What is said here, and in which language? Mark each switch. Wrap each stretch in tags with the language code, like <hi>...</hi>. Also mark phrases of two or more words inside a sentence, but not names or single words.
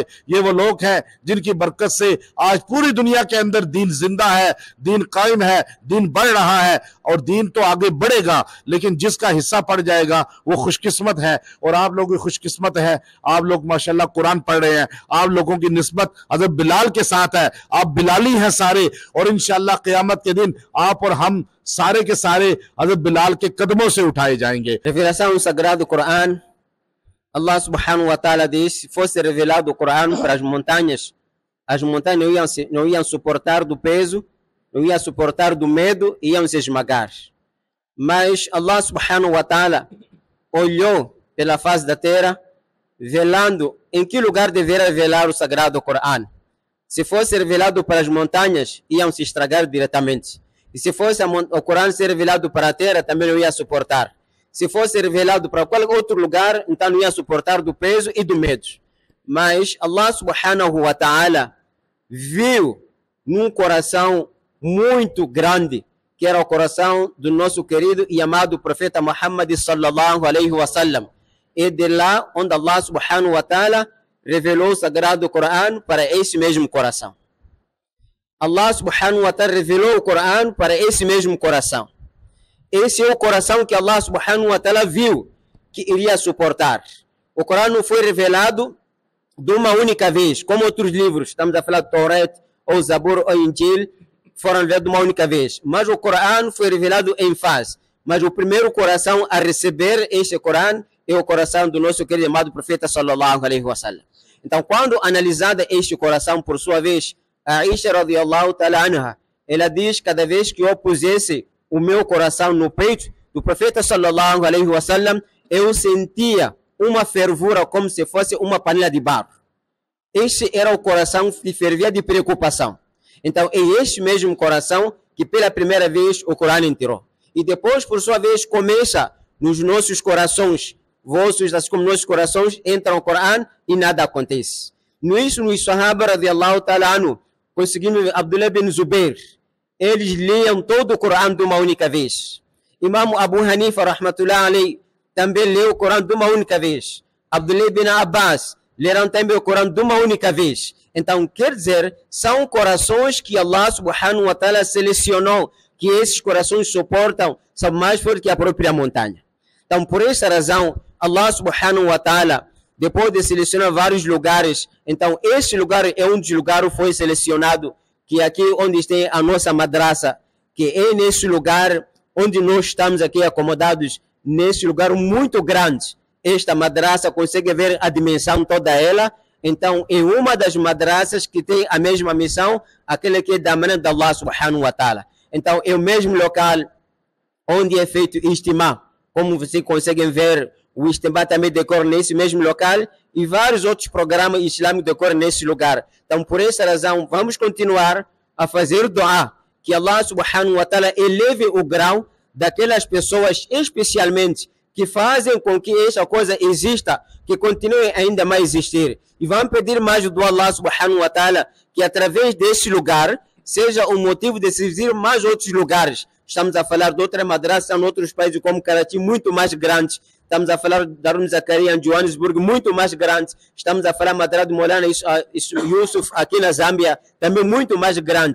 <hi>ये वो लोग हैं जिनकी बरकत से आज पूरी दुनिया के अंदर दीन जिंदा है, दीन कायम है, दीन बढ़ रहा है, और दीन तो आगे बढ़ेगा, लेकिन जिसका हिस्सा पड़ जाएगा वो खुशकिस्मत है। और आप लोग भी खुशकिस्मत है, आप लोग माशाल्लाह कुरान पढ़ रहे हैं, आप लोगों की निस्बत हज़रत बिलाल के साथ है, आप बिलाली हैं सारे, और इंशाअल्लाह क़यामत के दिन आप और हम सारे के सारे हज़रत बिलाल के कदमों से उठाए जाएंगे।</hi> <pt>Revelação sagrada do Coran, Allah</pt> <ar>سبحانه وتعالى</ar> <pt>diz: se fosse revelado o Coran para as montanhas, as montanhas não iam suportar do peso, não iam suportar do medo, iam se esmagar. Mas Allah</pt> <ar>سبحانه وتعالى</ar> <pt>olhou pela face da terra, velando em que lugar deveria revelar o sagrado Corão. Se fosse revelado para as montanhas, iam se estragar diretamente. E se fosse o Corão ser revelado para a terra, também não ia suportar. Se fosse revelado para qualquer outro lugar, então não ia suportar do peso e do medo. Mas Allah</pt> <ar>سبحانه وتعالى</ar> <pt>viu num coração muito grande, que era o coração do nosso querido e amado profeta Muhammad</pt> <ar>صلى الله عليه وسلم.</ar> <pt>E de lá onde Allah</pt> <ar>سبحانه وتعالى</ar> <pt>revelou o sagrado Corão para esse mesmo coração. Allah</pt> <ar>سبحانه وتعالى</ar> <pt>revelou o Corão para esse mesmo coração. Esse é o coração que Allah</pt> <ar>سبحانه وتعالى</ar> <pt>viu que iria suportar. O Corão não foi revelado de uma única vez, como outros livros, estamos a falar de Taurat, ou Zabur, ou Injil, foram revelados de uma única vez. Mas o Corão foi revelado em fase. Mas o primeiro coração a receber este Corão é o coração do nosso querido amado profeta</pt> <ar>صلى الله عليه وسلم.</ar> <pt>Então, quando analisada este coração, por sua vez, a Aisha</pt> <ar>رضي الله تعالى عنها,</ar> <pt>ela diz, cada vez que eu pusesse o meu coração no peito do profeta</pt> <ar>صلى الله عليه وسلم,</ar> <pt>eu sentia uma fervura como se fosse uma panela de barro. Este era o coração que fervia de preocupação. Então, é este mesmo coração que pela primeira vez o Corão entrou. E depois, por sua vez, começa nos nossos corações, vossos, assim como nossos corações, entram o Corão e nada acontece. Nisso, nos Sahaba</pt> <ar>رضي الله تعالى عنه,</ar> <pt>conseguindo Abdullah bin Zubair, eles liam todo o Corão de uma única vez. Imam Abu Hanifa,</pt> <ar>رحمة الله عليه,</ar> <pt>também leu o Corão de uma única vez. Abdullah bin Abbas leram também o Corão de uma única vez. Então, quer dizer, são corações que Allah</pt> <ar>سبحانه وتعالى</ar> <pt>selecionou, que esses corações suportam, são mais fortes que a própria montanha. Então, por essa razão, Allah</pt> <ar>سبحانه وتعالى,</ar> <pt>depois de selecionar vários lugares, então este lugar é um dos lugares que foi selecionado, que é aqui onde tem a nossa madraça, que é nesse lugar onde nós estamos aqui acomodados, nesse lugar muito grande. Esta madraça consegue ver a dimensão toda ela. Então, é uma das madraças que tem a mesma missão, aquela que é da maneira de Allah</pt> <ar>سبحانه وتعالى.</ar> <pt>Então, é o mesmo local onde é feito istimá. Como vocês conseguem ver, o istimá também decorre nesse mesmo local e vários outros programas islâmicos decorrem nesse lugar. Então, por essa razão, vamos continuar a fazer dua, que Allah</pt> <ar>سبحانه وتعالى</ar> <pt>eleve o grau daquelas pessoas, especialmente, que fazem com que essa coisa exista, que continue ainda mais a existir. E vamos pedir mais do Allah</pt> <ar>سبحانه وتعالى,</ar> <pt>que através desse lugar, seja o motivo de servir mais outros lugares. Estamos a falar de outra madraça em outros países como Karachi, muito mais grandes. Estamos a falar de Darun Zakaria em Johannesburg, muito mais grande. Estamos a falar de Madrasa de Molana Yusuf aqui na Zâmbia, também muito mais grande.</pt>